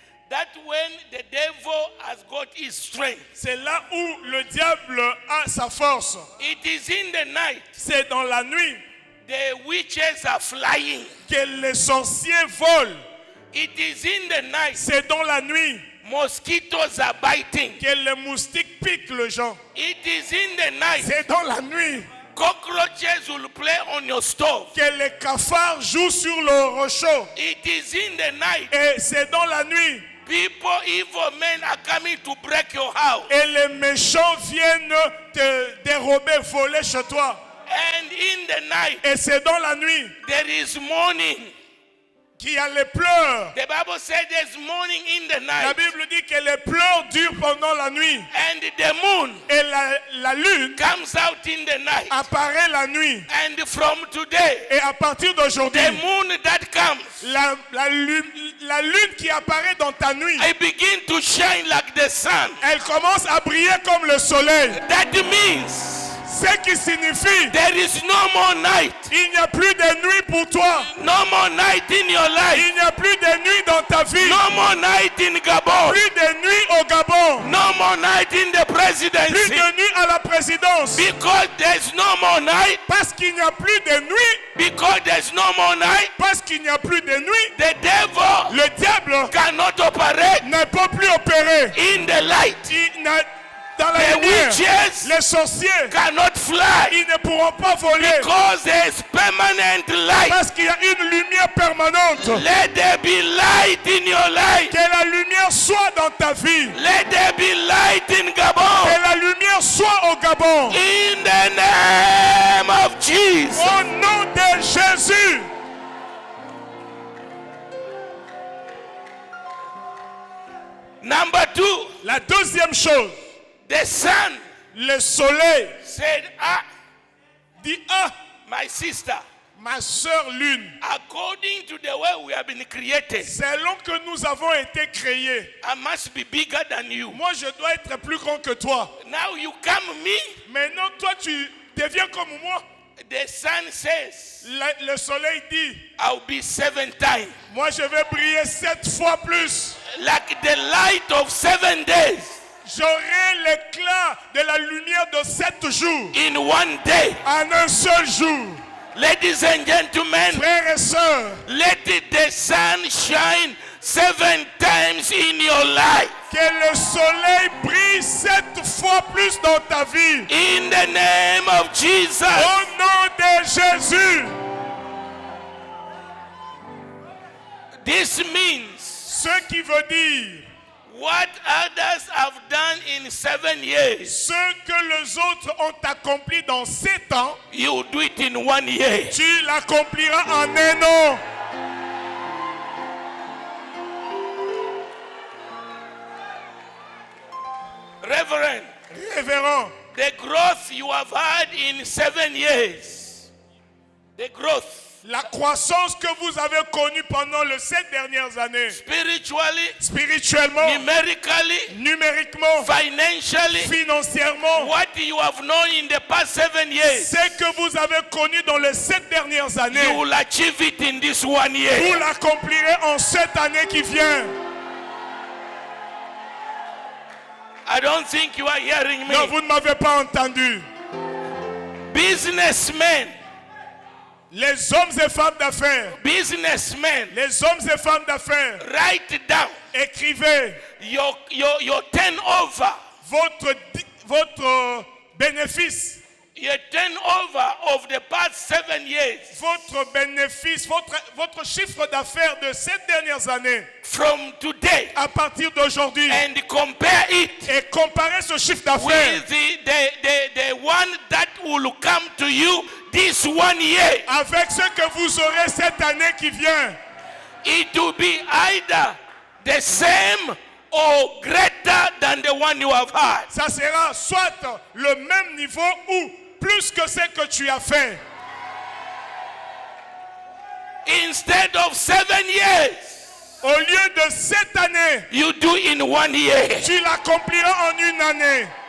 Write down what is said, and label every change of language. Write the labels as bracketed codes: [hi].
[en] that when the devil has got his strength. [fr] c'est là où le diable a sa force. [en] It is in the night [fr] C'est dans la nuit [en] the witches are flying. [fr] que les sorciers volent. [en] It is in the night [fr] C'est dans la nuit [en] mosquitoes are biting. [fr] que les moustiques piquent les gens. [en] It is in the night [fr] C'est dans la nuit [en] cockroaches will play on your stove. [fr] que les cafards jouent sur le rocheau. [en] It is in the night [fr] Et c'est dans la nuit [en] people, evil men are coming to break your house. [fr] et les méchants viennent te dérober, voler chez toi. [en] And in the night [fr] Et c'est dans la nuit [en] there is mourning. [fr] qu'il y a les pleurs. [en] The Bible said there's mourning in the [fr] La [en] night. [fr] Bible dit que les pleurs durent pendant la nuit. [en] And the moon [fr] Et la lune [en] comes out in the night. [fr] apparaît la nuit. [en] And from today, [fr] Et à partir d'aujourd'hui, [en] the moon that comes, [fr] la lune qui apparaît dans ta nuit, [en] I begin to shine like the sun. [fr] elle commence à briller comme le soleil. [en] That means [fr] Ce qui signifie [en] there is no more night. [fr] il n'y a plus de nuit pour toi. [en] No more night in your life. [fr] Il n'y a plus de nuit dans ta vie. [en] No more night in Gabon. [fr] Plus de nuit au Gabon. [en] No more night in the [fr] Plus [en] presidency. [fr] de nuit à la présidence. [en] Because there's no more night. [fr] Parce qu'il n'y a plus de nuit. [en] Because there's no more night. [fr] Parce qu'il n'y a plus de nuit. [en] The devil [fr] Le diable [en] cannot operate [fr] ne peut plus opérer. [en] in the light. [fr] Dans la [en] The [fr] lumière, [en] witches [fr] les sorciers, [en] cannot fly. [fr] ils ne pourront pas voler. [en] Because there's permanent light. [fr] Parce qu'il y a une lumière permanente. [en] Let there be light in your life. [fr] Que la lumière soit dans ta vie. [en] Let there be light in Gabon. [fr] Que la lumière soit au Gabon. [en] In the name of Jesus. [fr] Au nom de Jésus. [en] Number two, [fr] La deuxième chose, [en] the sun [fr] le soleil [en] said, [fr] dit, ah, [en] my sister, [fr] ma sœur lune, [en] according to the way we have been created, [fr] selon que nous avons été créés, [en] I must be bigger than you. [fr] moi je dois être plus grand que toi. [en] Now you come me, [fr] Maintenant toi tu deviens comme moi. [en] the sun says, [fr] Le soleil dit, [en] I'll be 7 times. [fr] moi je vais briller 7 fois plus. [en] Like the light of 7 days [fr] J'aurai l'éclat de la lumière de 7 jours [en] in one day. [fr] en un seul jour. [en] Ladies and gentlemen, [fr] Frères et sœurs, [en] let the sun shine 7 times in your life. [fr] que le soleil brille 7 fois plus dans ta vie. [en] In the name of Jesus. [fr] Au nom de Jésus. [en] This means [fr] Ce qui veut dire, [en] what others have done in 7 years, [fr] ce que les autres ont accompli dans 7 ans, [en] you do it in 1 year. [fr] tu l'accompliras en un an. [en] Reverend, [fr] Révérend, [en] the growth you have had in 7 years, the growth [fr] la croissance que vous avez connue pendant les 7 dernières années, [en] spiritually, [fr] spirituellement, [en] numerically, [fr] numériquement, [en] financially, [fr] financièrement, [en] what you have known in the past 7 years, [fr] ce que vous avez connu dans les 7 dernières années, [en] you will achieve it in this 1 [fr] vous [en] year. [fr] l'accomplirez en cette année qui vient. [en] I don't think you are hearing [fr] Non, [en] me. [fr] vous ne m'avez pas entendu. [en] Businessmen [fr] Les hommes et femmes d'affaires, [en] businessmen, [fr] les hommes et femmes d'affaires, [en] write down [fr] écrivez [en] your turnover, [fr] votre bénéfice, [en] your turnover of the past 7 years. [fr] votre bénéfice, votre chiffre d'affaires de ces dernières années, [en] From today, [fr] à partir d'aujourd'hui, [en] and compare it [fr] et comparez ce chiffre d'affaires [en] with the one that will come to you this 1 year. [fr] avec ce que vous aurez cette année qui vient. [en] It will be either the same or greater than the one you have had. [fr] Ça sera soit le même niveau ou plus que ce que tu as fait. [en] Instead of 7 years, [fr] Au lieu de cette année, [en] you do in 1 year. [fr] tu l'accompliras en une année.